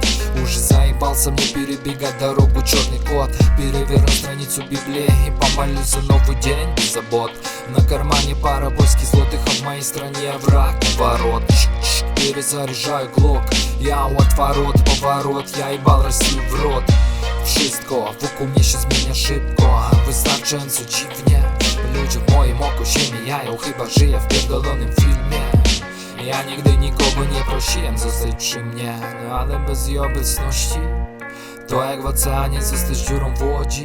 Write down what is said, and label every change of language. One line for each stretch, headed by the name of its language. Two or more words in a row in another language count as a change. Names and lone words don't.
Russian: Уже заебался мне перебегать дорогу, черный кот. Переверну страницу Библии и помолюсь за новый день без забот. На кармане пара польских злотых, а в моей стране враг ворот. Перезаряжаю глок, я отворот, поворот, я ебал Россию в рот.
Polish: Wszystko wokół mnie się zmienia szybko, wystarczająco dziwnie. Ludzie w moim oku się mijają, chyba żyję w pierdolonym filmie. Ja nigdy nikogo nie prosiłem zostać przy mnie, no ale bez jej obecności to jak w oceanie zostać dziurą w łodzi.